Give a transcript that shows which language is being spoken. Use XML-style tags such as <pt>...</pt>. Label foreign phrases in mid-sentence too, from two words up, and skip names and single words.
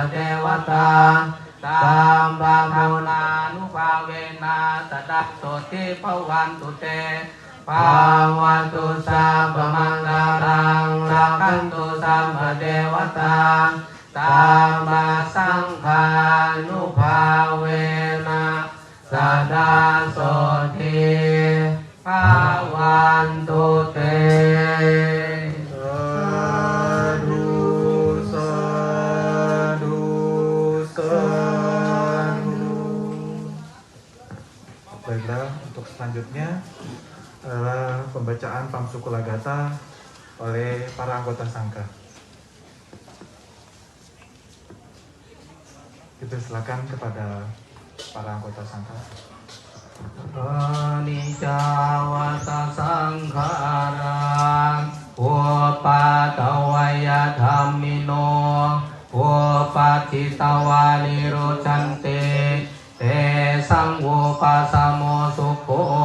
<pi>เทวตาสัมมาบุทธานุภาเวนะสดาโสติภวันตุเตภาวตุสัพพมังคลังราคันตุสัมปเทวตาสัมมาสังฆานุภาเวนะสดาโสติภวันตุเต</pi> <id>Baiklah, untuk selanjutnya adalah pembacaan Pamsukulagata oleh para anggota sangka. Kita silakan kepada para anggota sangka.</id> <pi>Anicca wata sangkhara upatawaya dhammino upatitwa nirucante te sangupasamo sukho</pi>